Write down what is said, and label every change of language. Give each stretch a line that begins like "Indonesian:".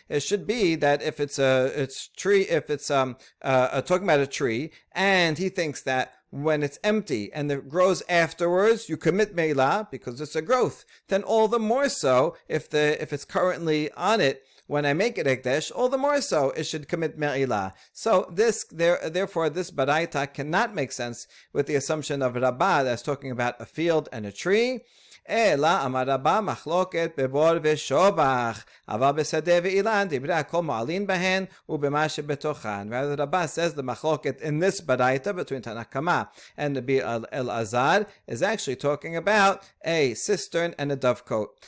English: It should be that if it's talking about a tree, and he thinks that when it's empty and it grows afterwards, you commit me'ilah because it's a growth. Then all the more so, if it's currently on it when I make it ekdesh, all the more so it should commit me'ilah. So therefore, this baraita cannot make sense with the assumption of Rabbah that's talking about a field and a tree.
Hebrew: אלא אמר רבא מחלוקת בבור ושובח, אבל בשדה ואילן דברי הכל מעלין בהן ובמה שבתוכן.
English: Rather, Rabbah says the machloket in this baraita between Tanakama and Rabbi Elazar is actually talking about a cistern and a dovecote.